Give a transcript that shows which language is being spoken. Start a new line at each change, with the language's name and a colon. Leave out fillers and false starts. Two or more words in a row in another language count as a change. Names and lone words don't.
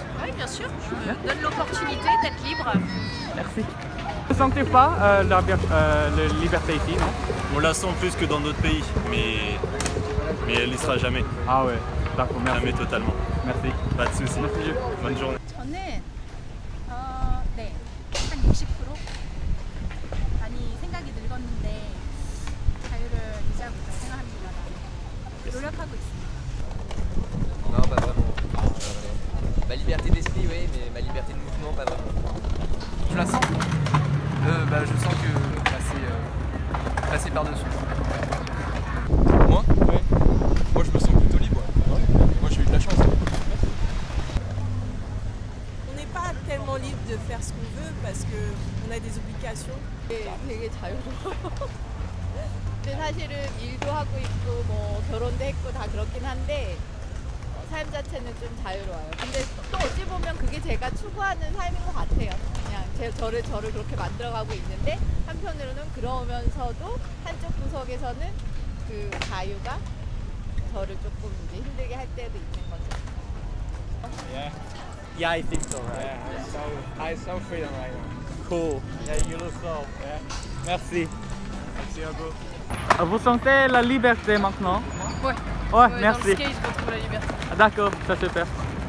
French: Oui, bien sûr, je me donne l'opportunité d'être libre. Merci. Vous ne sentez pas la liberté ici, non? On la sent plus que dans d'autres pays, mais elle n'y sera jamais. Ah ouais, d'accord, merci. Jamais totalement. Merci. Pas de soucis. Merci. Bonne journée.
Korean: 저는 네, 한 60% 많이 생각이 늙었는데 자유를 유지하고 있다고 생각합니다. 노력하고 있습니다.
French: Non, pas vraiment. Ma liberté d'esprit, oui, mais ma liberté de mouvement, pas vraiment. Je la sens. Je sens que passer par-dessus. Moi? Ouais. Moi je me sens plutôt libre. Ouais. Moi j'ai eu de la chance. On n'est pas tellement libre de faire ce qu'on veut parce qu'on a des obligations.
Korean: 되게 자유로워요. 근데 사실은 일도 하고 있고 뭐 결혼도 했고 다 그렇긴 한데 삶 자체는 좀 자유로워요. 근데 또 어찌 보면 그게 제가 추구하는 삶인 것 같아요. 그냥 저를 그렇게 만들어가고 있는데 한편으로는 그러면서도 한쪽 구석에서는 그 자유가 저를 조금 이제 힘들게 할 때도 있는 거죠.
English: Yeah. Yeah, I think so, right? Yeah, I saw freedom right now. Cool. Yeah, you look so. Yeah.
French: Merci. Merci beaucoup. Vous sentez la liberté maintenant? Ouais. Ouais, Dans merci. le skate, je retrouve la liberté. D'accord, ça super.